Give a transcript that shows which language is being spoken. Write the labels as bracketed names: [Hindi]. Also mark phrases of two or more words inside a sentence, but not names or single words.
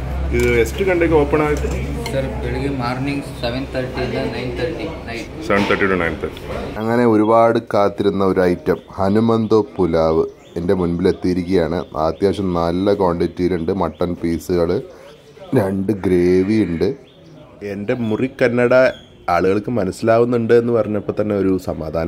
[Kannada] ಎಷ್ಟು ಗಂಟೆಗೆ ಓಪನ್ ಆಗುತ್ತೆ ಸರ್? ಬೆಳಿಗ್ಗೆ ಮಾರ್ನಿಂಗ್ 7:30 ಇಂದ 9:30 ನೈಟ್ [English] 7:30 to 9:30. [Malayalam] അങ്ങനെ ഒരുപാട് കാത്തിരുന്ന ഒരു ഐറ്റം ഹനുമന്തോ പുലാവ് എൻ്റെ മുൻപിൽ എത്തിയിരിക്കുകയാണ്. അത്യാവശ്യം നല്ല ക്വാണ്ടിറ്റിയിലുണ്ട്. മട്ടൺ പീസുകൾ, 2 ഗ്രേവി ഉണ്ട്. എൻ്റെ മുറി കന്നഡ ആളുകൾക്ക് മനസ്സിലാവുന്നുണ്ട് എന്ന് പറഞ്ഞപ്പോൾ തന്നെ ഒരു സമാധാനം.